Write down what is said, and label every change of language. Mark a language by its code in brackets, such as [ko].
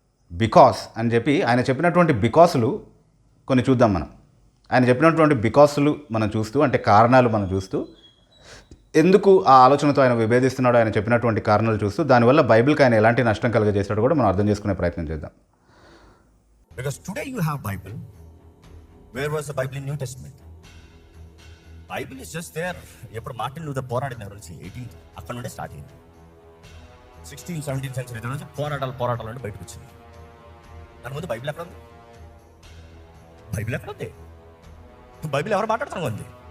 [te] Because అని చెప్పి ఆయన చెప్పినటువంటి బికాసులు కొన్ని చూద్దాం మనం. ఆయన చెప్పినటువంటి బికాసులు మనం చూస్తూ, అంటే కారణాలు మనం చూస్తూ, ఎందుకు ఆ ఆలోచనతో ఆయన విభేదిస్తున్నాడో ఆయన చెప్పినటువంటి కారణాలు చూస్తూ, దానివల్ల బైబిల్కి ఆయన ఎలాంటి నష్టం కలుగజేశాడో కూడా మనం అర్థం చేసుకునే ప్రయత్నం చేద్దాం. [en] Because today you have Bible. Where was the Bible in New Testament? Bible is just there. [te] ఎప్పుడు మార్టిన్ లూథర్ పోరాడినారు 18th అక్కడ నుండే స్టార్ట్ అయింది. 16th 17th సెంచరీ నుంచి పోరాటాలు అంటే బయటకు వచ్చింది. దాని ముందు బైబిల్ ఎక్కడ ఉంది? బైబిల్ ఎవరు మాట్లాడుతున్నారు ఉంది?